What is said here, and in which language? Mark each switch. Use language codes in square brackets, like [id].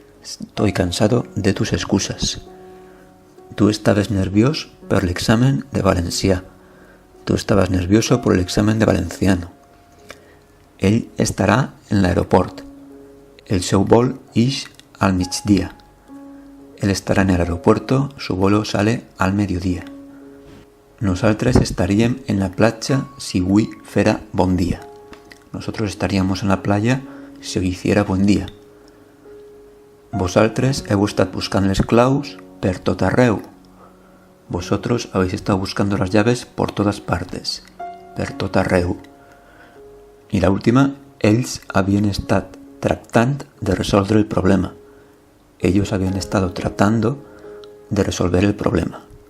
[es] Estoy cansado de tus excusas. Tú estabas [ca] nerviós per l'examen de valencià. [es] Tú estabas nervioso por el examen de valenciano. [ca] Ell estarà en l'aeroport. El seu vol ix al migdia. [es] Él estará en el aeropuerto, su vuelo sale al mediodía. [ca] Nosaltres estaríem en la platja si avui fera bon dia. [es] Nosotros estaríamos en la playa si hoy hiciera buen día. [ca] Vosaltres heu estat buscant les claus per tot arreu. [es] Vosotros habéis estado buscando las llaves por todas partes, [ca] per tot arreu. I la última: ells havien estat tractant de resoldre el problema. [es] Ellos habían estado tratando de resolver el problema.